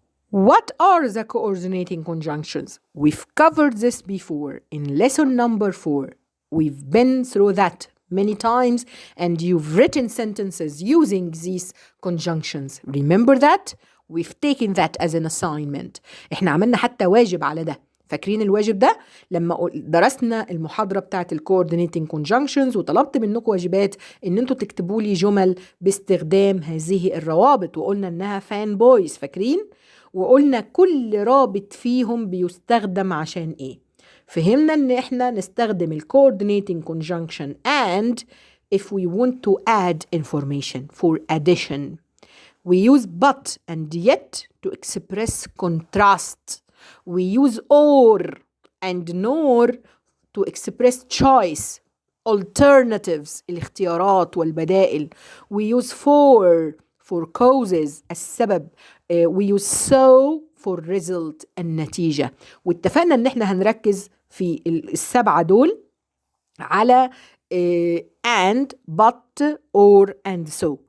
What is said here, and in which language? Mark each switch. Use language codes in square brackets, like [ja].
[en] What are the coordinating conjunctions? We've covered this before in lesson number 4. We've been through that many times and you've written sentences using these conjunctions. Remember that? We've taken that as an assignment. [ar] احنا عملنا حتى واجب على ده. فاكرين الواجب ده لما درسنا المحاضرة بتاعت ال coordinating conjunctions وطلبت منكم واجبات ان انتوا تكتبوا لي جمل باستخدام هذه الروابط وقلنا انها fan boys. فاكرين؟ وقلنا كل رابط فيهم بيستخدم عشان ايه. فهمنا ان احنا نستخدم ال [en] coordinating conjunction and if we want to add information for addition. We use but and yet to express contrast. We use or and nor to express choice, alternatives, [ar] الاختيارات والبدائل. [en] We use for causes [ar] السبب. [en] We use so for result [ar] النتيجة. واتفقنا ان احنا هنركز في السبعة دول على and, but, or, and so.